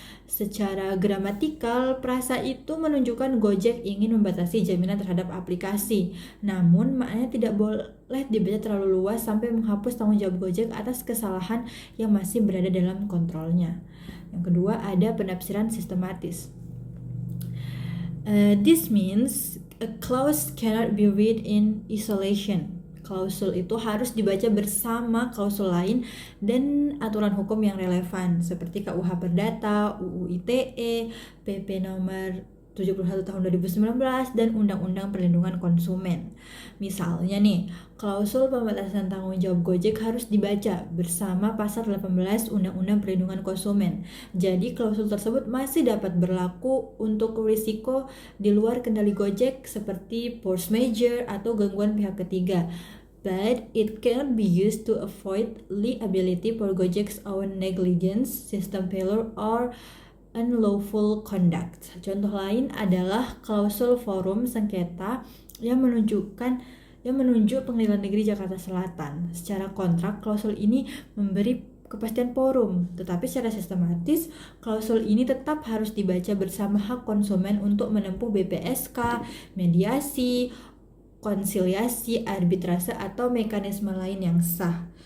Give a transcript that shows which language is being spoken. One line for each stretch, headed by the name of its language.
Indonesian: Secara gramatikal, frasa itu menunjukkan Gojek ingin membatasi jaminan terhadap aplikasi. Namun, maknanya tidak boleh dibaca terlalu luas sampai menghapus tanggung jawab Gojek atas kesalahan yang masih berada dalam kontrolnya. Yang kedua, ada penafsiran sistematis.
English: This means a clause cannot be read in isolation.
Indonesian: Klausul itu harus dibaca bersama klausul lain dan aturan hukum yang relevan seperti KUH Perdata, UU ITE, PP nomor 71 tahun 2019 dan Undang-Undang Perlindungan Konsumen. Misalnya nih, klausul pembatasan tanggung jawab Gojek harus dibaca bersama pasal 18 Undang-Undang Perlindungan Konsumen. Jadi klausul tersebut masih dapat berlaku untuk risiko di luar kendali Gojek seperti force majeure atau gangguan pihak ketiga.
English: But it cannot be used to avoid liability for Gojek's own negligence, system failure, or unlawful conduct.
Indonesian: Contoh lain adalah klausul forum sengketa yang menunjuk Pengadilan Negeri Jakarta Selatan. Secara kontrak, klausul ini memberi kepastian forum, tetapi secara sistematis, klausul ini tetap harus dibaca bersama hak konsumen untuk menempuh BPSK, mediasi, konsiliasi, arbitrase, atau mekanisme lain yang sah.